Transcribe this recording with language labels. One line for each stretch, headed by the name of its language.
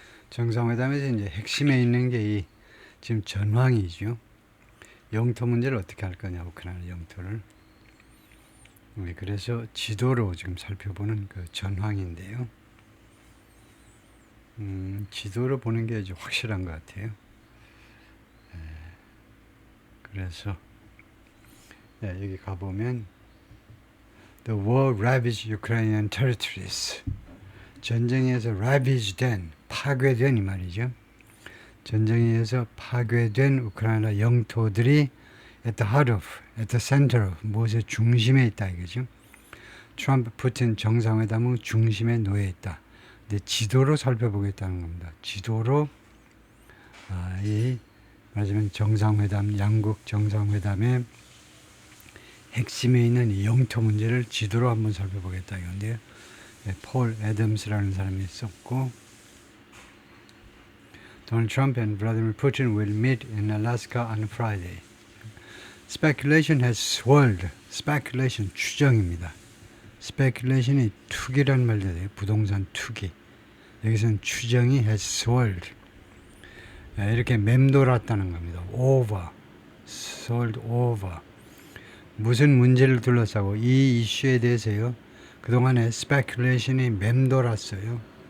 Korean: 정상회담에서 이제 핵심에 있는 게 이 지금 전황이죠. 영토 문제를 어떻게 할 거냐, 우크라이나 영토를. 그래서 지도로 지금 살펴보는 그 전황인데요. 지도로 보는 게 이제 확실한 것 같아요. 그래서 여기 가보면
English: The war ravaged Ukrainian territories.
Korean: 전쟁에서 ravaged 파괴된 이 말이죠. 전쟁에 의해서 파괴된 우크라이나 영토들이
English: at the heart of, at the center of,
Korean: 무엇의 중심에 있다 이거죠. 트럼프 푸틴 정상회담의 중심에 놓여 있다. 근데 지도로 살펴보겠다는 겁니다. 지도로 이 말하자면 정상회담, 양국 정상회담의 핵심에 있는 이 영토 문제를 지도로 한번 살펴보겠다 이건데요. 폴 애덤스라는 사람이 썼고,
English: Donald Trump and Vladimir Putin will meet in Alaska on Friday. Speculation has swirled.
Korean: Speculation, 추정입니다. Speculation이 투기란 말도 돼요. 부동산 투기. 여기서는 추정이
English: has swirled.
Korean: 이렇게 맴돌았다는 겁니다.
English: Over. swirled over.
Korean: 무슨 문제를 둘러싸고 이 이슈에 대해서요. 그동안에 speculation이 맴돌았어요.